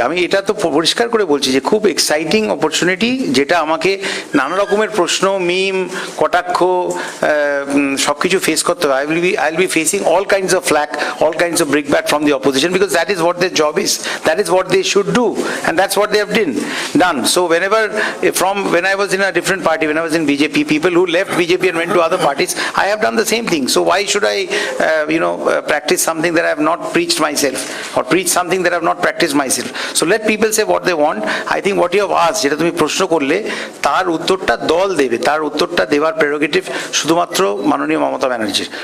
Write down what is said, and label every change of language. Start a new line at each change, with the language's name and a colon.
Bangla: আমি এটা তো পরিষ্কার করে বলছি যে খুব এক্সাইটিং অপরচুনিটি, যেটা আমাকে নানা রকমের প্রশ্ন, মিম, কটাক্ষ সব কিছু ফেস করতে হবে।
English: I will be facing all kinds of flack, all kinds of brickbat from the opposition, because that is what their job is, that is what they should do, and that's what they have done. So when I was in a different party, when I was in BJP, people who left BJP and went to other parties, I have done the same thing. So why should I practice something that I have not preached myself, or preach something that I have not practiced myself? So let people say what they want. I think what you have asked,
Bangla: যেটা তুমি প্রশ্ন করলে, তার উত্তরটা দল দেবে, তার উত্তরটা দেওয়ার প্রেরোগেটিভ শুধুমাত্র মাননীয় মমতা ব্যানার্জির।